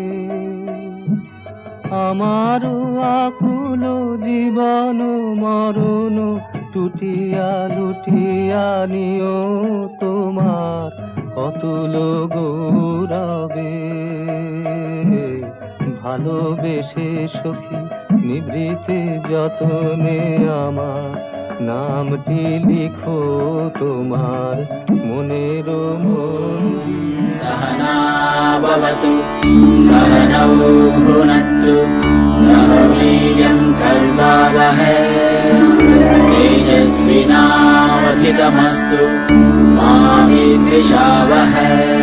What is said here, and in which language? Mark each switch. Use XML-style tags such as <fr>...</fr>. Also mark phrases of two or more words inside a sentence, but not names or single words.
<bn>আমার আকুল জীবন মরণ টুটিয়া লুটিয়া নিও তোমার অতুল গৌরবে। ভালোবেসে সখী নিভৃতে যতনে আমার নামটি লিখো তোমার মনের মন্দিরে।</bn> <sa>सहना भवतु सहनौ भुनक्तु सह वीर्यं कर्वावहै तेजस्विनावधितमस्तु मा विद्विषावहै।</sa>